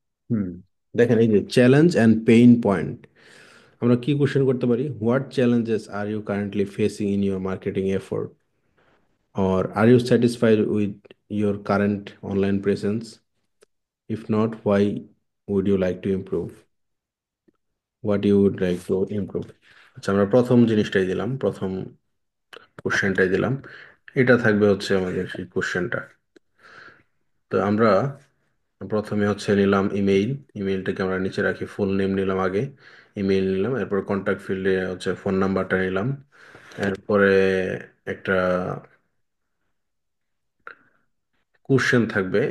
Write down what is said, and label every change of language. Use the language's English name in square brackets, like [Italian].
[Bangla] হুম, দেখেন, এই যে [English] challenge and pain point, [Bangla] আমরা কি কোশ্চেন করতে পারি? [English] What challenges are you currently facing in your marketing effort, or are you satisfied with your current online presence? If not, why would you like to improve? What you would like to improve? [Bangla] আচ্ছা, আমরা প্রথম জিনিসটাই দিলাম, প্রথম কোশ্চেনটাই দিলাম। এটা থাকবে হচ্ছে আমাদের সেই কোশ্চেনটা। তো আমরা প্রথমে হচ্ছে নিলাম ইমেইল। ইমেইলটাকে আমরা নিচে রাখি, ফুল নেম নিলাম আগে, ইমেইল নিলাম, এরপর কন্ট্যাক্ট ফিল্ডে হচ্ছে ফোন নাম্বারটা নিলাম, এরপরে একটা কোশ্চেন থাকবে।